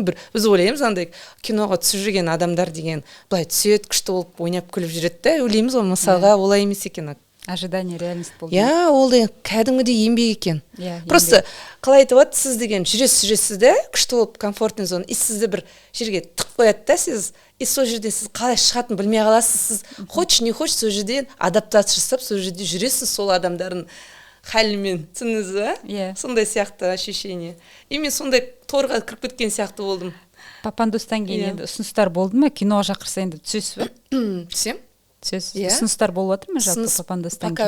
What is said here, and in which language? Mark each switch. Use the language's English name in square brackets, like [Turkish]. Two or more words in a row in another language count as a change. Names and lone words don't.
[Kazakh] Біз ойлаймыз андай киноға түсіп жүрген адамдар деген былай түседі, күшті болып ойнап күліп жүреді да, ойлаймыз ғой, мысалға олай емес екен. [Russian] Ожидание реальность болды. [Kazakh] Ол деген кәдімгідей еңбек екен. Просто қалай айтып сіз деген жүресіз да, күшті болып [Russian] комфортный зона, [Kazakh] и сізді бір жерге тық қояды да, сіз, и сол жерден сіз қалай шығатын білмей қаласыз, сіз [Russian] хочешь не хочешь [Kazakh] сол жерден адаптация жасап, сол жерде жүресіз сол адамдардың халімен, түсініңіз ба? Сондай сияқты ощущение. И мен сондай торға кіріп кеткен сияқты болдым. Папандостан кейін енді ұсыныстар болды ма? Киноға шақырса енді түсесіз ба? Түсем. Ұсыныстар болып жатыр ма жалпы Папандостан кейін?